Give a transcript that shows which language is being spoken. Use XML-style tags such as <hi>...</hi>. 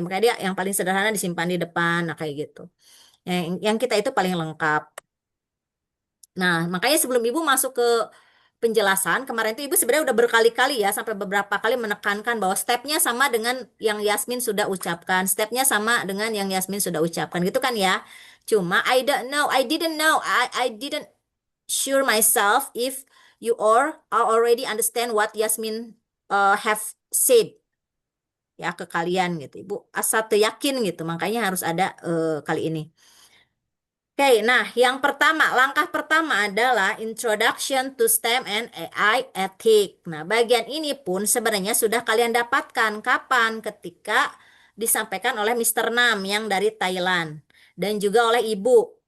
<id>Makanya dia yang paling sederhana disimpan di depan, nah kayak gitu. Yang kita itu paling lengkap. Nah, makanya sebelum Ibu masuk ke penjelasan, kemarin itu Ibu sebenarnya udah berkali-kali ya, sampai beberapa kali menekankan bahwa stepnya sama dengan yang Yasmin sudah ucapkan, stepnya sama dengan yang Yasmin sudah ucapkan, gitu kan ya.</id> <en>Cuma I didn't sure myself if you all are already understand what Yasmin have said</en> <id>ya ke kalian gitu. Ibu asal yakin gitu, makanya harus ada kali ini. Oke, nah yang pertama, langkah pertama adalah Introduction to STEM and AI Ethic. Nah, bagian ini pun sebenarnya sudah kalian dapatkan kapan? Ketika disampaikan oleh Mister Nam yang dari Thailand dan juga oleh Ibu.</id>